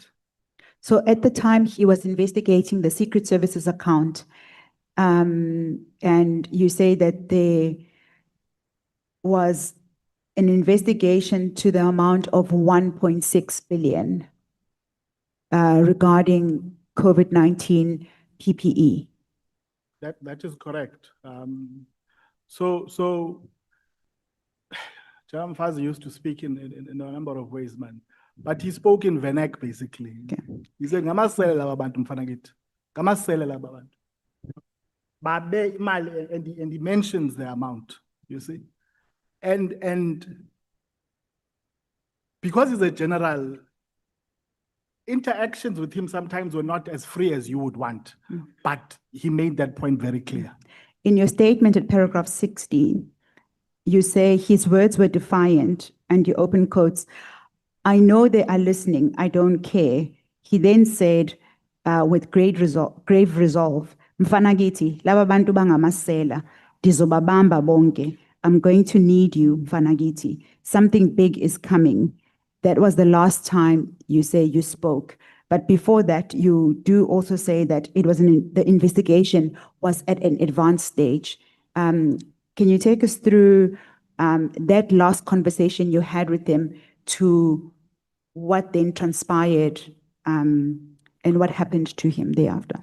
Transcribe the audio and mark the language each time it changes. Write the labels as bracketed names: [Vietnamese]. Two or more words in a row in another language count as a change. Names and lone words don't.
[English] So at the time he was investigating the Secret Services account, and you say that there was an investigation to the amount of 1.6 billion regarding COVID-19 PPE. That is correct. So, Gen Mkhwanazi used to speak in a number of ways, man. But he spoke in Venak, basically. He said, [Zulu] "Ngamasele laba bantu mfana kithi. Ngamasele laba bantu." Babe imali, [English] and he mentions the amount, you see. And because he's a general, interactions with him sometimes were not as free as you would want. But he made that point very clear. In your statement at paragraph 16, you say his words were defiant, and you open quotes, "I know they are listening, I don't care." He then said, with grave resolve, [Zulu] "Mfana kithi, laba bantu bangamasela, dizobabamba bonke. [English] I'm going to need you, [Zulu] mfana kithi. [English] Something big is coming." That was the last time you say you spoke. But before that, you do also say that it was the investigation was at an advanced stage. Can you take us through that last conversation you had with him to what then transpired and what happened to him thereafter?